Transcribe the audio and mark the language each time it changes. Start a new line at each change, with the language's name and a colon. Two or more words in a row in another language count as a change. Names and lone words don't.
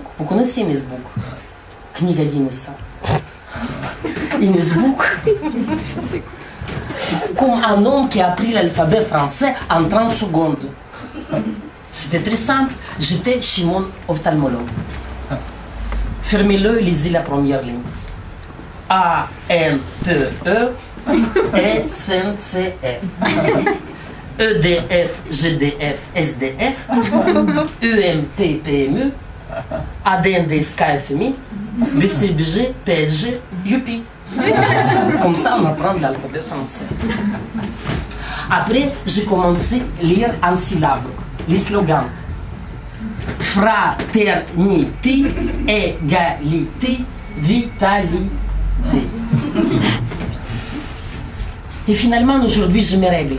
French: Vous connaissez Guinness Book?
Russian: Книга Гиннесса.
French: Guinness Book. Comme un homme qui a appris l'alphabet français en 30 secondes. C'était très simple. J'étais chez mon ophtalmologue. Fermez-le et lisez la première ligne. A, M, P, E, S, N, C, F. E, D, F, G, D, F, S, D, F. U, M, P, P, M, E. A, D, N, D, S, K, F, M, I. B, C, B, G, P, S, G, U, P. Comme ça, on apprend l'alphabet français. Après, j'ai commencé à lire en syllabes les slogans. Fraternité, égalité, vitalité. Et finalement, aujourd'hui, je me règle.